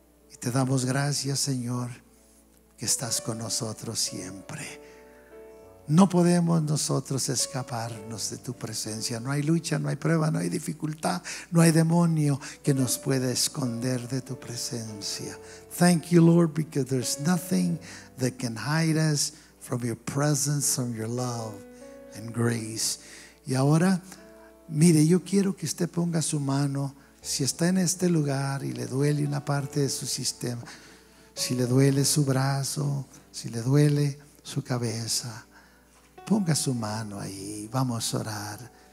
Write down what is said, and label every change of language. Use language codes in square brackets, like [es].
[es] Y te damos gracias, Señor, que estás con nosotros siempre. No podemos nosotros escaparnos de tu presencia. No hay lucha, no hay prueba, no hay dificultad, no hay demonio que nos pueda esconder de tu presencia. [en] Thank you, Lord, because there's nothing that can hide us from your presence, from your love and grace. [es] Y ahora, mire, yo quiero que usted ponga su mano, si está en este lugar y le duele una parte de su sistema, si le duele su brazo, si le duele su cabeza, ponga su mano ahí. Vamos a orar.